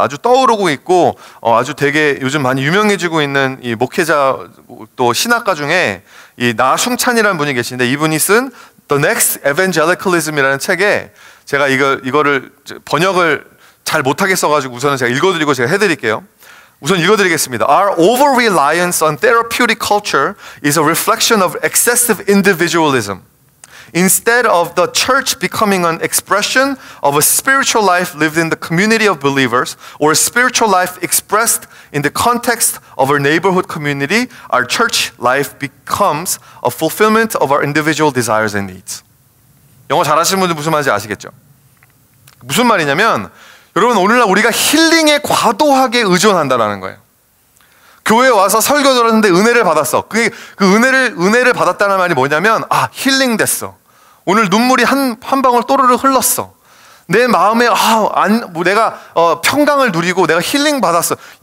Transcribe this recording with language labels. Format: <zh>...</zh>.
<ko>아주 떠오르고 있고 아주 되게 요즘 많이 유명해지고 있는 이 목회자 또 신학가 중에 이 나승찬이라는 분이 계신데, 이분이 쓴 The Next Evangelicalism이라는 책에, 제가 이거를 번역을 잘 못하게 써가지고 우선은 제가 읽어드리고 제가 해드릴게요. 우선 읽어드리겠습니다.</ko> <en>Our over-reliance on therapeutic culture is a reflection of excessive individualism. Instead of the church becoming an expression of a spiritual life lived in the community of believers, or a spiritual life expressed in the context of our neighborhood community, our church life becomes a fulfillment of our individual desires and needs.</en> <ko>영어 잘하시는 분들 무슨 말인지 아시겠죠? 무슨 말이냐면, 여러분, 오늘날 우리가 힐링에 과도하게 의존한다는 거예요. 교회에 와서 설교 들었는데 은혜를 받았어. 그 은혜를 받았다는 말이 뭐냐면, 힐링 됐어. 오늘 눈물이 한 방울 또르르 흘렀어. 내 마음에 내가 평강을 누리고 내가 힐링 받았어.</ko>